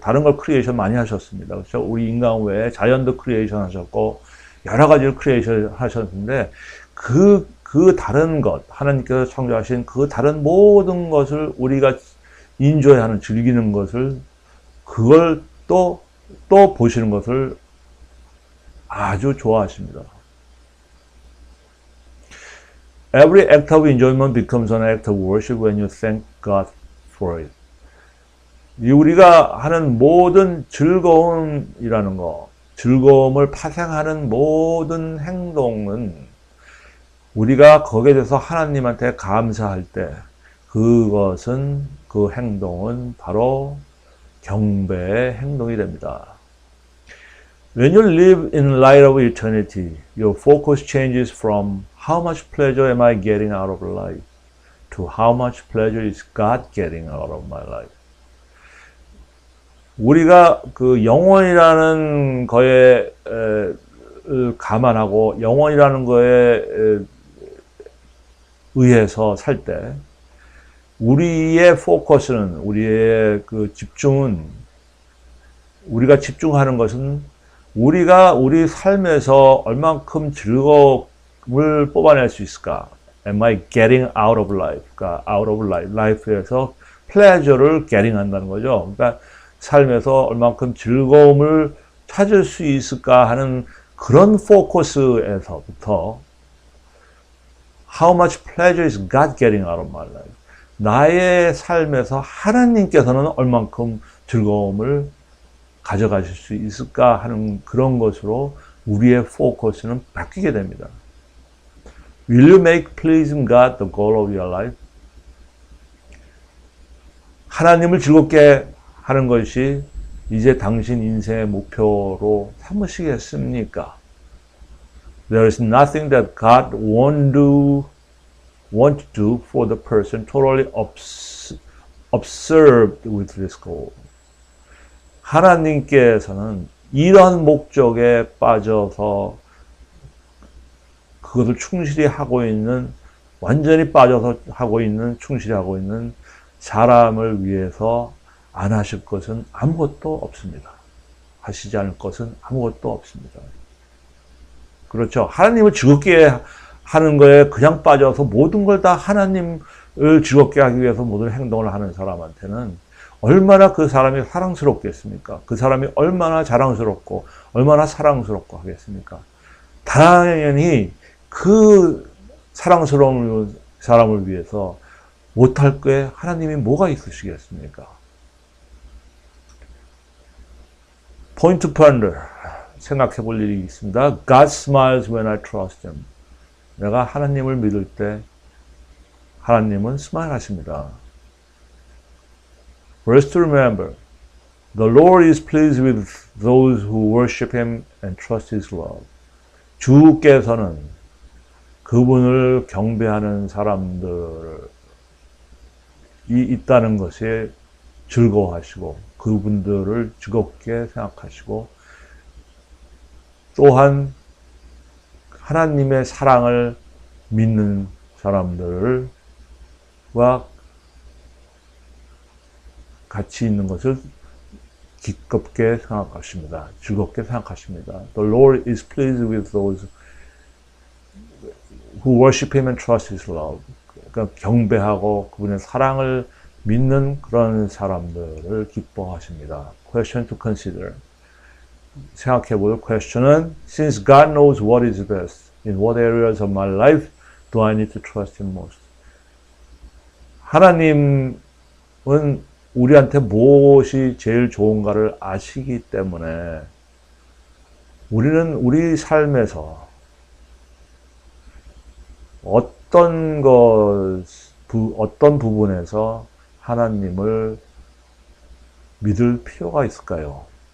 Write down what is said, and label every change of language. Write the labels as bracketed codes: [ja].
[ko] 다른 걸 크리에이션 많이 하셨습니다. 그렇죠? 우리 인간 외에 자연도 크리에이션 하셨고 여러 가지를 크리에이션 하셨는데 그 다른 것, 하나님께서 창조하신 그 다른 모든 것을 우리가 인조해하는, 즐기는 것을, 그걸 또 보시는 것을 아주 좋아하십니다. [en] Every act of enjoyment becomes an act of worship when you thank God for it. [ko] 우리가 하는 모든 즐거움이라는 거, 즐거움을 파생하는 모든 행동은 우리가 거기에 대해서 하나님한테 감사할 때 그 행동은 바로 경배의 행동이 됩니다. [en] When you live in light of eternity, your focus changes from how much pleasure am I getting out of life to how much pleasure is God getting out of my life. [ko] 우리가 그 영원이라는 거에 감안하고 영원이라는 거에 의해서 살 때 우리의 포커스는, 우리의 그 집중은, 우리가 집중하는 것은 우리가 우리 삶에서 얼만큼 즐거움을 뽑아낼 수 있을까? [en] Am I getting out of life? [ko] 그러니까 [en] out of life에서 pleasure를 getting [ko] 한다는 거죠. 그러니까 삶에서 얼만큼 즐거움을 찾을 수 있을까 하는 그런 포커스에서부터 [en] How much pleasure is God getting out of my life? [ko] 나의 삶에서 하나님께서는 얼만큼 즐거움을 가져가실 수 있을까 하는 그런 것으로 우리의 포커스는 바뀌게 됩니다. [en] Will you make pleasing God the goal of your life? [ko] 하나님을 즐겁게 하는 것이 이제 당신 인생의 목표로 삼으시겠습니까? [en] There is nothing that God want to do for the person totally observed with this goal. [ko] 하나님께서는 이런 목적에 빠져서 그것을 충실히 하고 있는, 완전히 빠져서 하고 있는, 충실히 하고 있는 사람을 위해서 안 하실 것은 아무것도 없습니다. 하시지 않을 것은 아무것도 없습니다. 그렇죠. 하나님을 즐겁게 하는 거에 그냥 빠져서 모든 걸 다 하나님을 즐겁게 하기 위해서 모든 행동을 하는 사람한테는 얼마나 그 사람이 사랑스럽겠습니까? 그 사람이 얼마나 자랑스럽고 얼마나 사랑스럽고 하겠습니까? 당연히 그 사랑스러운 사람을 위해서 못할 게 하나님이 뭐가 있으시겠습니까? [en] Point to ponder. [ko] 생각해 볼 일이 있습니다. [en] God smiles when I trust Him. [ko] 내가 하나님을 믿을 때 하나님은 스마일 하십니다. [en] Verse to remember. The Lord is pleased with those who worship Him and trust His love. [ko] 주께서는 그분을 경배하는 사람들이 있다는 것에 즐거워하시고 그분들을 즐겁게 생각하시고 또한 하나님의 사랑을 믿는 사람들과 같이 있는 것을 기껍게 생각하십니다. 즐겁게 생각하십니다. [en] The Lord is pleased with those who worship Him and trust His love. [ko] 그러니까 경배하고 그분의 사랑을 믿는 그런 사람들을 기뻐하십니다. [en] Question to consider. [ko] 생각해 볼 [en] question은 Since God knows what is best, in what areas of my life do I need to trust Him most? [ko] 하나님은 우리한테 무엇이 제일 좋은가를 아시기 때문에 우리는 우리 삶에서 어떤 부분에서 하나님을 믿을 필요가 있을까요?